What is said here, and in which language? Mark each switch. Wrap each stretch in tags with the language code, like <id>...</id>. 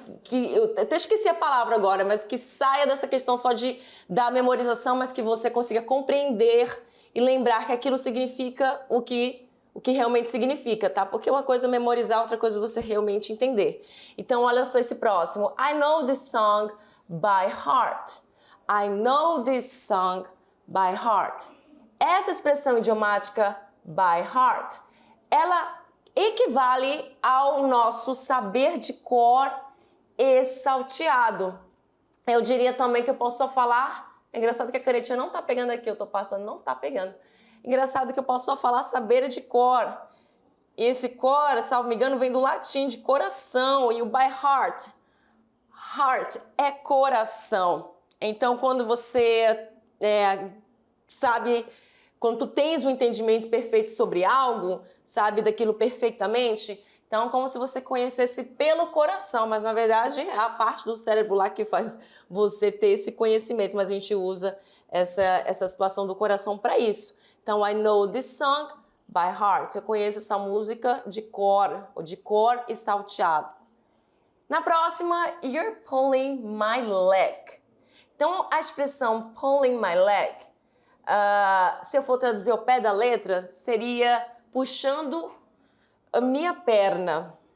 <pt>eu até esqueci a palavra agora, mas que saia dessa questão só da memorização, mas que você consiga compreender e lembrar que aquilo significa o que realmente significa, tá? Porque uma coisa é memorizar, outra coisa é você realmente entender. Então, olha só esse próximo.</pt> <en>I know this song by heart. I know this song by heart.</en> <pt>Essa expressão idiomática</pt> <en>by heart</en> <pt>ela equivale ao nosso saber de cor e salteado. Eu diria também que eu posso só falar... É engraçado que a canetinha não tá pegando aqui, eu tô passando, não tá pegando. Engraçado que eu posso só falar saber de cor. E esse cor, salvo me engano, vem do latim de coração. E o by heart. Heart é coração. Então, quando você sabe... Quando tu tens um entendimento perfeito sobre algo, sabe daquilo perfeitamente, então como se você conhecesse pelo coração, mas na verdade é a parte do cérebro lá que faz você ter esse conhecimento, mas a gente usa essa situação do coração para isso. Então,</pt> <en>I know this song by heart.</en> <pt>Eu conheço essa música de cor e salteado. Na próxima,</pt> <en>you're pulling my leg.</en> <pt>Então, a expressão</pt> <en>pulling my leg,</en> <pt>se eu for traduzir ao pé da letra, seria puxando a minha perna.</pt>